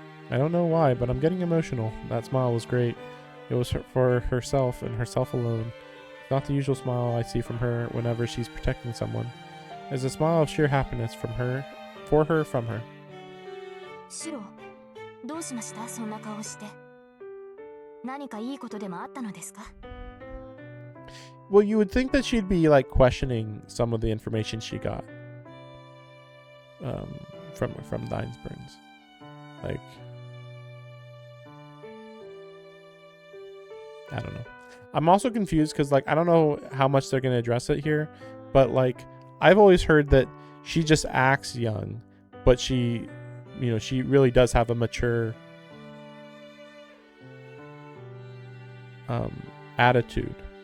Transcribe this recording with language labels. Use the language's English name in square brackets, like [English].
[English] I don't know why, but I'm getting emotional. That smile was great. It was for herself and herself alone. It's not the usual smile I see from her whenever she's protecting someone. It's a smile of sheer happiness from her, from her. [Japanese] シロ、どうしました？そんな顔して。何かいいことでもあったのですか？ [English] Well, you would think that she'd be like questioning some of the information she got from Nine Springs. Like, I don't know. I'm also confused because like I don't know how much they're gonna address it here, but like I've always heard that she just acts young, but she really does have a mature attitude.